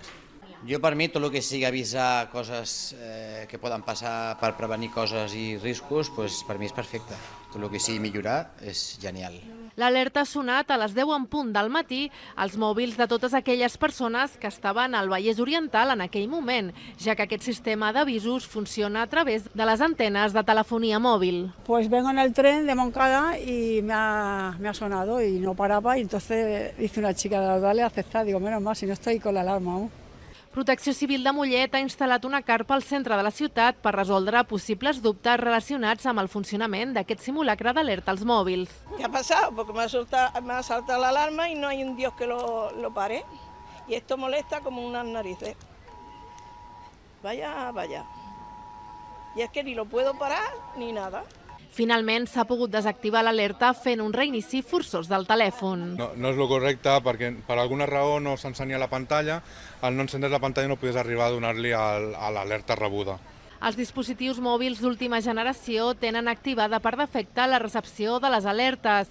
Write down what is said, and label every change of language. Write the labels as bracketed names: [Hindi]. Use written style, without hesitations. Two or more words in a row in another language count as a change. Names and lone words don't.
[Catalan] Jo, per mi, tot el que sigui avisar coses que poden passar per prevenir coses i riscos, per mi és perfecte. Tot el que sigui millorar és genial. L'alerta ha sonat a les 10 en punt del matí als mòbils de totes aquelles persones que estaven al Vallès Oriental en aquell moment, ja que aquest sistema d'avisos funciona a través de les antenes de telefonia mòbil. [Spanish] Pues vengo en el tren de Montcada y me ha sonado y no paraba y entonces dice una chica, dale a aceptar, digo, menos mal, si no estoy con la alarma aún. [Catalan] Protecció Civil de Mollet ha instal·lat una carpa al centre de la ciutat per resoldre possibles dubtes relacionats amb el funcionament d'aquest simulacre d'alerta als mòbils. [Spanish] ¿Qué ha pasado? Porque me ha saltado la alarma y no hay un Dios que lo pare. Y esto molesta como unas narices. Vaya. Y es que ni lo puedo parar ni nada. [Catalan] Finalment s'ha pogut desactivar l'alerta fent un reinici forçós del telèfon. No és el correcte perquè per alguna raó no s'ensenya la pantalla. Al no encendre la pantalla no podies arribar a donar-li a l'alerta rebuda. Els dispositius mòbils d'última generació tenen activada per defecte la recepció de les alertes.